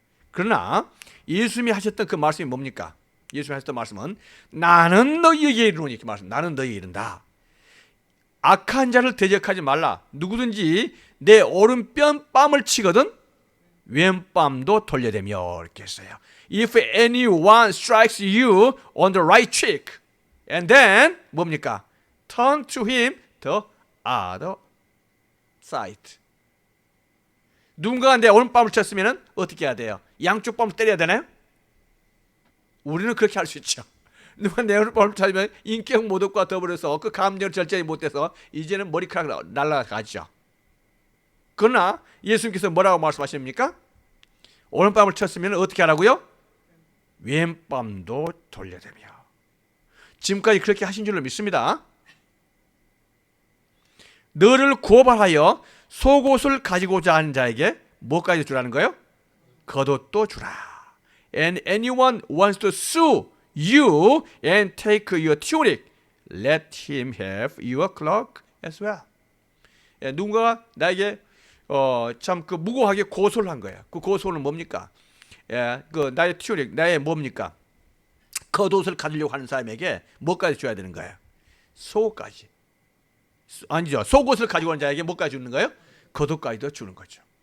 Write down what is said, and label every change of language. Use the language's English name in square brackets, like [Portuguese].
[Korean] 그러나 예수님이 하셨던 그 말씀이 뭡니까? 예수님이 하셨던 말씀은 나는 너희에게 이르노니, 이렇게 말씀. 나는 너희에게 이른다. 악한 자를 대적하지 말라. 누구든지 내 오른뺨 뺨을 치거든 왼뺨도 돌려대며, 이렇게 했어요. [English] If anyone strikes you on the right cheek, and then [Korean] 뭡니까? [English] Turn to him the other side. [Korean] 누군가가 내 오른뺨을 쳤으면 어떻게 해야 돼요? 양쪽 뺨을 때려야 되나요? 우리는 그렇게 할 수 있죠. 누가 내 오른뺨을 쳐면 인격 모독과 더불어서 그 감정을 절제하지 못해서 이제는 머리카락 날아가죠. 그러나 예수님께서 뭐라고 말씀하십니까? 오른뺨을 쳤으면 어떻게 하라고요? 왼뺨도 돌려대며. 지금까지 그렇게 하신 줄로 믿습니다. 너를 고발하여 속옷을 가지고자 하는 자에게 뭐까지 주라는 거예요? 겉옷도 주라. [English] And anyone wants to sue you and take your tunic, let him have your cloak as well. [Korean] 누군가가 나에게 참 그 무고하게 고소를 한 거예요. 그 고소는 뭡니까? 그 나의 튜닉, 나의 뭡니까? 겉옷을 가지려고 하는 사람에게 뭐까지 줘야 되는 거예요? 속옷까지. 아니죠. 속옷을 가지고 온 자에게 뭐까지 주는 거예요? 겉옷까지도 주는 거죠.